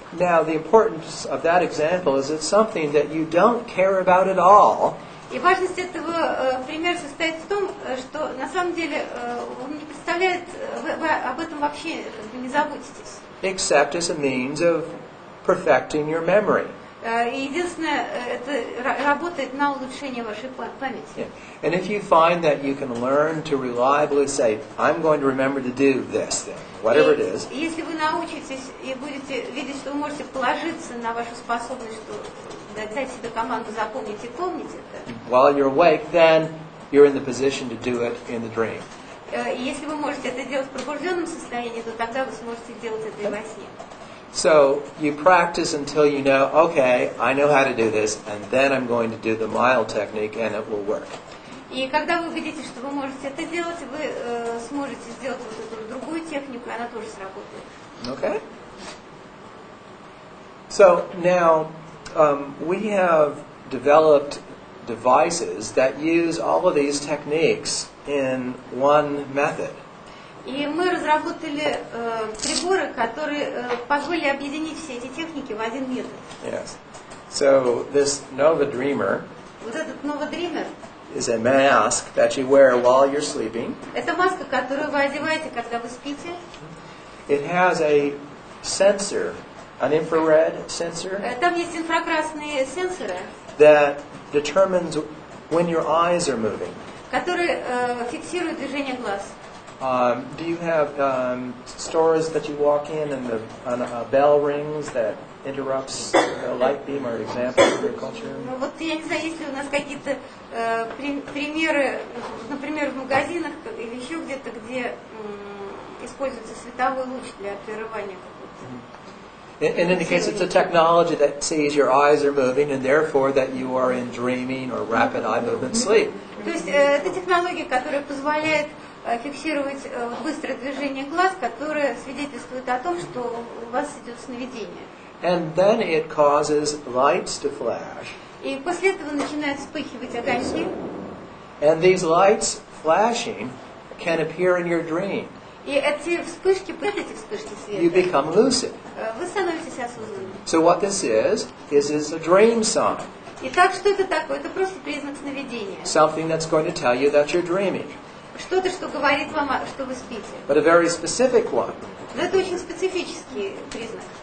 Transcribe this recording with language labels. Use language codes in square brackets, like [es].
[en] Now, the importance of that example is it's something that you don't care about at all. [ru] И важность этого примера состоит в том, что на самом деле он не представляет, вы об этом вообще не заботитесь. [en] Except as a means of perfecting your memory. [ru] Единственное, это работает на улучшение вашей памяти. [en] Yeah. And if you find that you can learn to reliably say, I'm going to remember to do this thing, whatever it is. [ru] Если вы научитесь и будете видеть, что вы можете положиться на вашу способность, что дать себе команду запомнить и помнить это. [en] While you're awake, then you're in the position to do it in the dream. [ru] И если вы можете это делать в пробужденном состоянии, то тогда вы сможете делать это и во сне. [en] So you practice until you know, okay, I know how to do this, and then I'm going to do the mile technique, and it will work. [ru] И когда вы увидите, что вы можете это делать, вы сможете сделать вот эту другую технику, и она тоже сработает. [en] Okay? So now we have developed devices that use all of these techniques in one method. [ru] И мы разработали приборы, которые позволили объединить все эти техники в один метод. [en] Yes. So this Nova Dreamer [ru] Вот этот новодример [en] is a mask that you wear while you're sleeping. [ru] – это маска, которую вы одеваете, когда вы спите. [en] It has a sensor, an infrared sensor, [ru] Там есть инфракрасные сенсоры, [en] that determines when your eyes are moving. [ru] которые фиксируют движение глаз. [en] Do you have stores that you walk in and a bell rings that interrupts the light beam, or example in your culture? [ru] Ну, вот я не знаю, есть ли у нас какие-то примеры, например, в магазинах или еще где-то, где используется световой луч для прерывания какого-то. [en] It indicates it's a technology that sees your eyes are moving, and therefore that you are in dreaming or rapid eye movement sleep. [ru] То есть это технология, которая позволяет фиксировать быстрое движение глаз, которое свидетельствует о том, что у вас идет сновидение. [en] And then it causes lights to flash. [ru] И после этого начинают вспыхивать огоньки. [en] And these lights flashing can appear in your dream. [ru] И эти вспышки, эти вспышки [en] You [ru] света, [en] become lucid. [ru] вы становитесь осознанным. [en] So what this is a dream sign. [ru] Итак, что это такое? Это просто признак сновидения. [en] Something that's going to tell you that you're dreaming. [ru] Что-то, что говорит вам, что вы спите. [en] But a very specific one. [ru] Но это очень специфический признак.